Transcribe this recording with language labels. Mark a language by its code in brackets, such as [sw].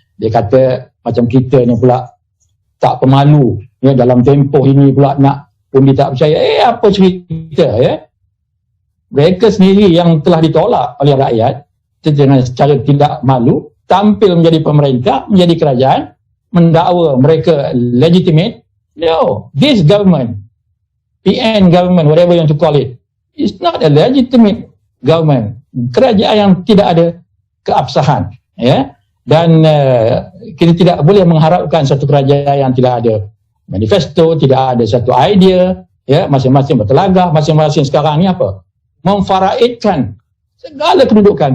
[ms] Dia kata macam kita ni pula tak pemalu ya, dalam tempoh ini pula nak undi tak percaya. Apa cerita ya? Mereka sendiri yang telah ditolak oleh rakyat dengan secara tidak malu tampil menjadi pemerintah, menjadi kerajaan, mendakwa mereka legitimate. [en] No, this government, PN government, whatever you want to call it, is not a legitimate government. [ms] Kerajaan yang tidak ada keabsahan, ya. Dan kita tidak boleh mengharapkan satu kerajaan yang tidak ada manifesto, tidak ada satu idea, ya. Masing-masing bertelagah, masing-masing sekarang ni apa? Memfaraidkan segala kedudukan.